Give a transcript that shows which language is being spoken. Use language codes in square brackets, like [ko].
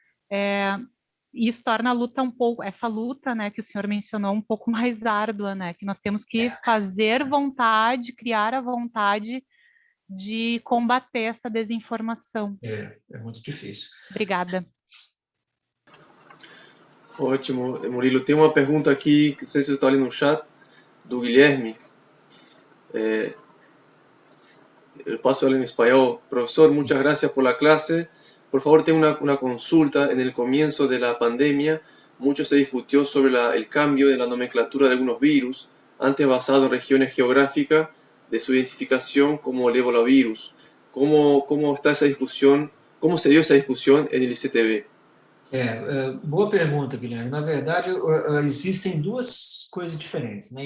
[pt] E isso torna a luta essa luta, né, que o senhor mencionou, um pouco mais árdua, né, que nós temos que fazer vontade, criar a vontade de combater essa desinformação. É muito difícil. Obrigada. Ótimo, Murilo. Tem uma pergunta aqui, que não sei se você está ali no chat, do Guilherme. Eu paso ela en español. [es] Profesor, muchas gracias por la clase. Por favor, tengo una consulta. En el comienzo de la pandemia, mucho se discutió sobre el cambio de la nomenclatura de algunos virus, antes basado en regiones geográficas de su identificación como el ebolavirus. ¿Cómo está esa discusión? ¿Cómo se dio esa discusión en el ICTV? [pt] Boa pergunta, Guilherme. Na verdade, existem duas coisas diferentes, né?